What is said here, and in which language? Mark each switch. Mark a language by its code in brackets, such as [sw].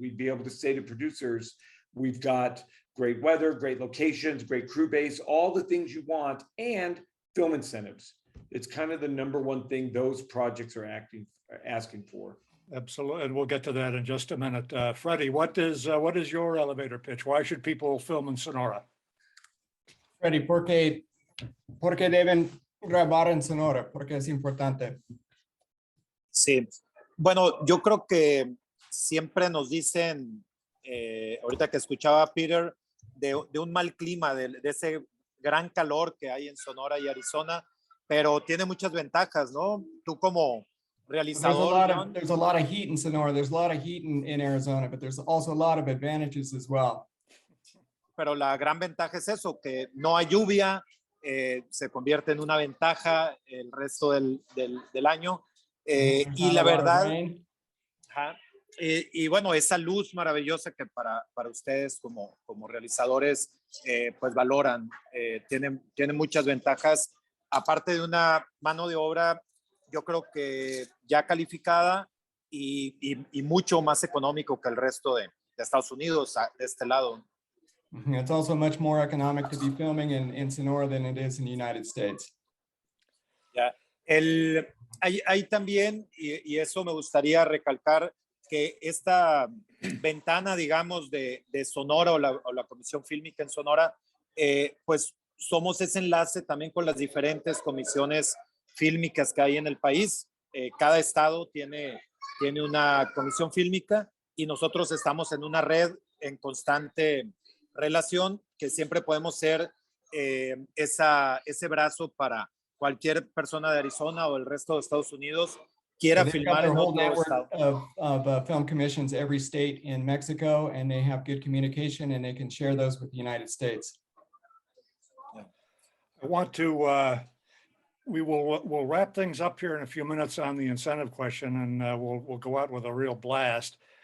[en] We'd be able to say to producers, we've got great weather, great locations, great crew base, all the things you want, and film incentives. It's kind of the number one thing those projects are asking for. Absolutely, and we'll get to that in just a minute. Freddie, what is your elevator pitch? Why should people film in Sonora? [es] Freddy, ¿por qué deben grabar en Sonora? Porque es importante. Sí, bueno, yo creo que siempre nos dicen, ahorita que escuchaba a Peter, de un mal clima, de ese gran calor que hay en Sonora y Arizona, pero tiene muchas ventajas, ¿no? Tú como realizador. [en] There's a lot of heat in Sonora. There's a lot of heat in Arizona, but there's also a lot of advantages as well. [es] Pero la gran ventaja es eso, que no hay lluvia, se convierte en una ventaja el resto del año. Y la verdad, y bueno, esa luz maravillosa que para ustedes como realizadores pues valoran, tiene muchas ventajas, aparte de una mano de obra, yo creo que ya calificada y mucho más económico que el resto de Estados Unidos, de este lado. [en] It's also much more economic to be filming in Sonora than it is in the United States. [es] Ya. Hay también, y eso me gustaría recalcar, que esta ventana, digamos, de Sonora o la Comisión Fílmica en Sonora, pues somos ese enlace también con las diferentes comisiones fílmicas que hay en el país. Cada estado tiene una comisión fílmica y nosotros estamos en una red en constante relación, que siempre podemos ser ese brazo para cualquier persona de Arizona o el resto de Estados Unidos quiera filmar en otro estado. [en] Of film commissions every state in Mexico, and they have good communication, and they can share those with the United States. I want to, we'll wrap things up here in a few minutes on the incentive question, and we'll go out with a real blast.